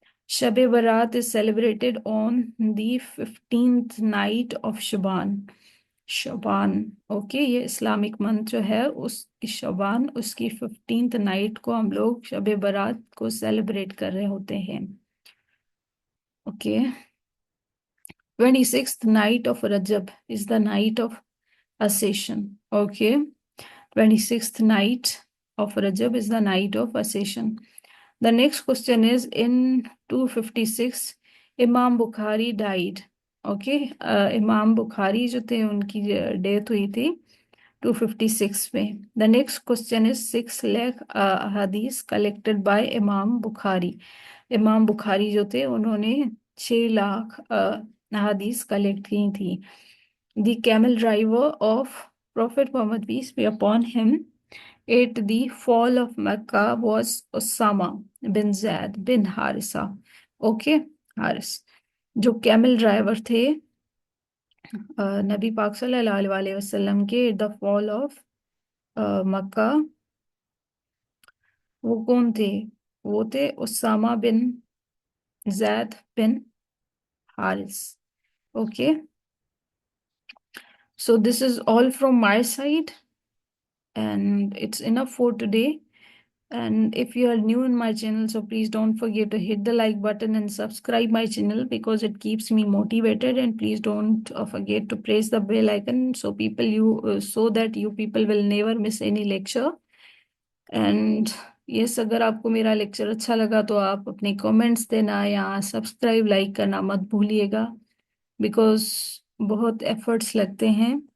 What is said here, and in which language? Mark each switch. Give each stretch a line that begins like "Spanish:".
English: Shab Barat is celebrated on the 15th night of Shaban. Okay.
Urdu: یہ Islamic month جو ہے اس شعبان، اس کی 15th نائٹ کو ہم لوگ شب برات کو سیلیبریٹ کر رہے ہوتے ہیں. Okay.
English: 26th night of Rajab is the night of Ascension. Okay. 26th night of Rajab is the night of Ascension. The next question is in 256 Imam Bukhari died. Okay.
Urdu: امام بخاری جو تھے ان کی ڈیتھ ہوئی تھی 256 میں.
English: The next question is 6 lakh ahadith collected by Imam Bukhari.
Urdu: امام بخاری جو تھے انہوں نے 6 لاکھ احادیث کلیکٹ کی تھی.
English: The camel driver of prophet Muhammad peace be upon him at the fall of Mecca was Usama bin Zaid bin Haritha. Okay.
Urdu: Haris جو کیمل ڈرائیور تھے نبی پاک صلی اللہ علیہ وسلم کے ایٹ دا فال آف مکہ، وہ کون تھے؟ وہ تھے اسامہ بن زید بن Haris. Okay.
English: So this is all from my side and it's enough for today. And if you are new in my channel, so please don't forget to hit the like button and subscribe my channel because it keeps me motivated. And please don't forget to press the bell icon so so that you people will never miss any lecture. And yes,
Urdu: اگر آپ کو میرا lecture اچھا لگا تو آپ اپنے comments دینا یا سبسکرائب لائک کرنا مت بھولیے گا، بیکاز بہت ایفرٹس لگتے ہیں